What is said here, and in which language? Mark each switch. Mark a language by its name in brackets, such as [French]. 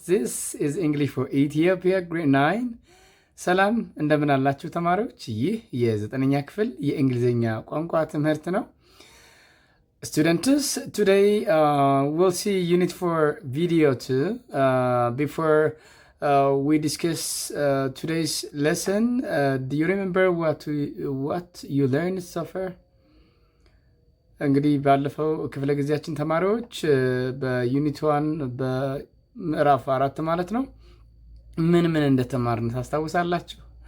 [English] This is English for Ethiopia grade 9. [Amharic] ሰላም እንደምን አላችሁ ተማሪዎች? ይህ የዘጠነኛ ክፍል የእንግሊዝኛ ቋንቋ ትምህርት ነው። [English] Students, today we'll see unit 4 video 2. Before we discuss today's lesson, do you remember what you learned so far? [Amharic] እንግዲህ ባለፈው ክፍለ ጊዜያችን ተማሪዎች በዩኒት 1 በምዕራፍ 4 ማለት ነው ምን እንደተማርን ታስታውሳላችሁ?